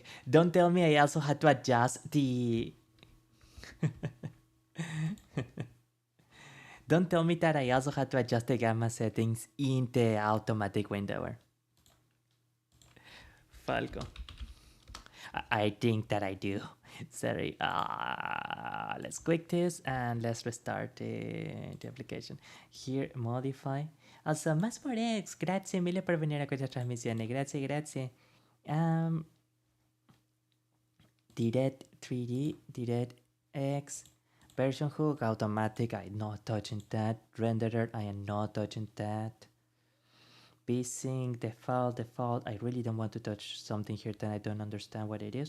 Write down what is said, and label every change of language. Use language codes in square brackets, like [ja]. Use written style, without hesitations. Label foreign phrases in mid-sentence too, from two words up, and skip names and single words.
[en] Don't tell me I also had to adjust the... Don't tell me that I also had to adjust the gamma settings in the automatic windower. Falco. I think that I do. Sorry. Let's click this and let's restart the application. Here, modify. Also, [es] más por X. [it] Grazie mille per venire a questa trasmissione. Grazie, grazie. [en] Direct 3D, Direct X. Version hook, automatic. I'm not touching that. Renderer, I am not touching that. Vsync, default. I really don't want to touch something here that I don't understand what it is.